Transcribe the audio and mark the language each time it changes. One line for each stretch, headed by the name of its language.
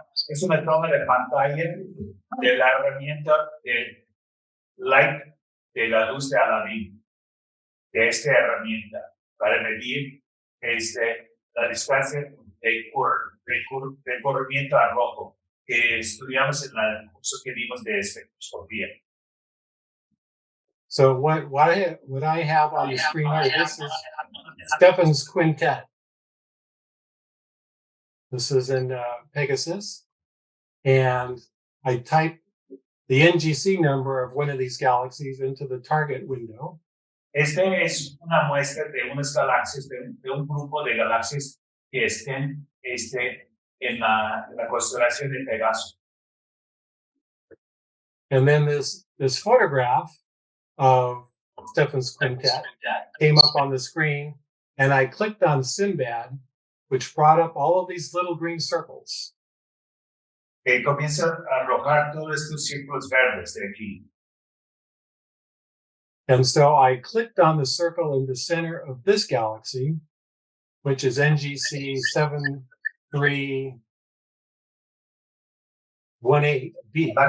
Spanish: Es una toma de pantalla de la herramienta de light de la luz de Aladín, de esta herramienta, para medir la distancia de corrimiento a rojo que estudiamos en el curso que vimos de espectroscopía.
English: So what I have on the screen here, this is Stephan's quintet. This is in Pegasus, and I type the NGC number of one of these galaxies into the target window.
Spanish: Es una muestra de unas galaxias, de un grupo de galaxias que estén en la constelación de Pegaso.
English: And then this photograph of Stephan's quintet came up on the screen, and I clicked on Sinbad, which brought up all of these little green circles.
Spanish: Comienza a arrojar todos estos círculos verdes de aquí.
English: And so I clicked on the circle in the center of this galaxy, which is NGC 7318b.